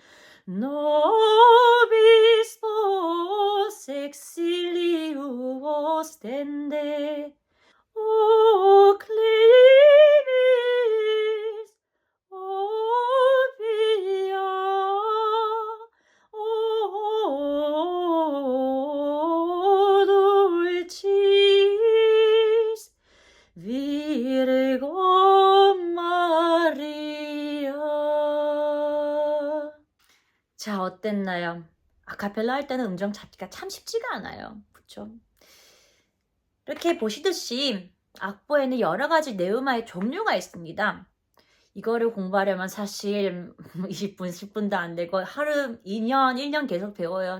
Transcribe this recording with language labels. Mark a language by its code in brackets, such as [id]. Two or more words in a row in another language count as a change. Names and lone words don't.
[la] nobis vos exilium ostende, o clemis, o pia, o dulcis Virgo Maria. [ko] 자, 어땠나요? 아카펠라 할 때는 음정 잡기가 참 쉽지가 않아요. 그쵸? 이렇게 보시듯이 악보에는 여러 가지 네음마의 종류가 있습니다. 이거를 공부하려면 사실 20분, 10분도 안 되고 하루 2년, 1년 계속 배워요.